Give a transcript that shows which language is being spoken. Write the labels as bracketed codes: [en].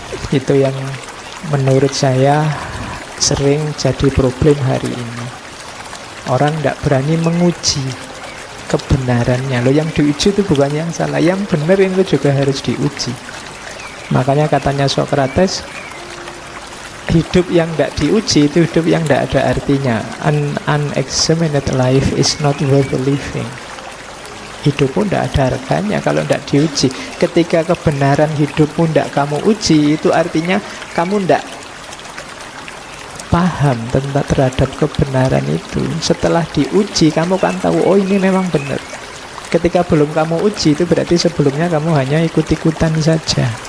[id] Itu yang menurut saya sering jadi problem hari ini. Orang tidak berani menguji kebenarannya. Loh, yang diuji itu bukan yang salah, yang benar itu juga harus diuji. Makanya katanya Socrates, hidup yang tidak diuji itu hidup yang tidak ada artinya. [en] An unexamined life is not worth living. [id] Hidupmu tidak ada harganya kalau tidak diuji. Ketika kebenaran hidupmu tidak kamu uji, itu artinya kamu tidak paham tentang terhadap kebenaran itu. Setelah diuji, kamu kan tahu, oh ini memang benar. Ketika belum kamu uji, itu berarti sebelumnya kamu hanya ikut-ikutan saja.